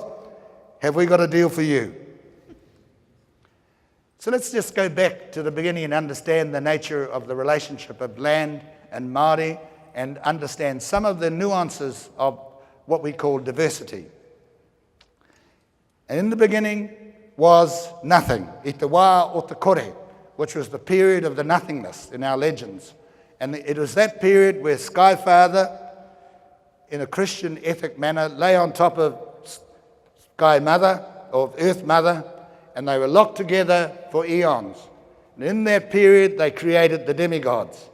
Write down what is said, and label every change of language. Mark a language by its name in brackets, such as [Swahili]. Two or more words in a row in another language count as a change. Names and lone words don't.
[English] Have we got a deal for you? So let's just go back to the beginning and understand the nature of the relationship of land and Māori, and understand some of the nuances of what we call diversity. And in the beginning was nothing, [Māori] I te wā o te kore, [English] which was the period of the nothingness in our legends. And it was that period where Sky Father, in a Christian ethic manner, lay on top of Sky Mother, of Earth Mother, and they were locked together for eons. And in that period, they created the demigods.